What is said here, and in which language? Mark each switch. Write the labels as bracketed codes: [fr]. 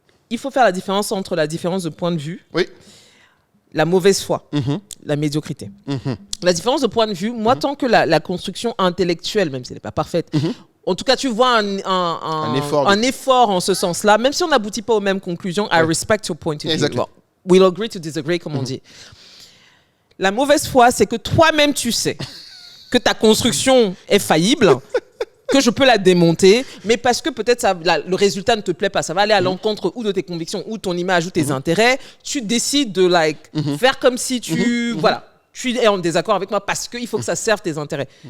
[fr] Il faut faire la différence entre la différence de point de vue, la mauvaise foi, la médiocrité. La différence de point de vue, moi, tant que la construction intellectuelle, même si elle n'est pas parfaite, en tout cas, tu vois un effort en ce sens-là, même si on n'aboutit pas aux mêmes conclusions, [en] I respect your point of view. Exactly. Well, we'll agree to disagree, [fr] comme on dit. La mauvaise foi, c'est que toi-même, tu sais que ta construction est faillible, que je peux la démonter, mais parce que peut-être le résultat ne te plaît pas, ça va aller à l'encontre ou de tes convictions, ou ton image, ou tes intérêts, tu décides de faire comme si tu es en désaccord avec moi parce qu'il faut que ça serve tes intérêts.